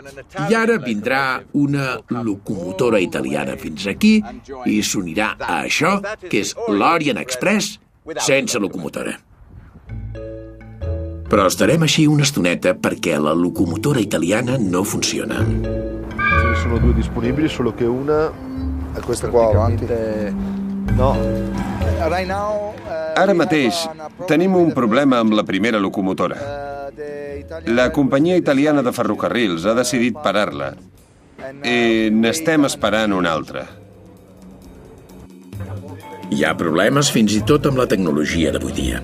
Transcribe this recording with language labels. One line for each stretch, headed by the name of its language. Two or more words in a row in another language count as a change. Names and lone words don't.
Catalan: I ara vindrà una locomotora italiana fins aquí i s'unirà a això, que és l'Orient Express, sense locomotora. Però estarem així una estoneta perquè la locomotora italiana no funciona.
Italian: Ce ne sono due disponibili, solo che una è questa qua avanti.
Catalan: No. Ara mateix tenim un problema amb la primera locomotora. La companyia italiana de ferrocarrils ha decidit parar-la i n'estem esperant una altra. Hi ha problemes fins i tot amb la tecnologia d'avui dia.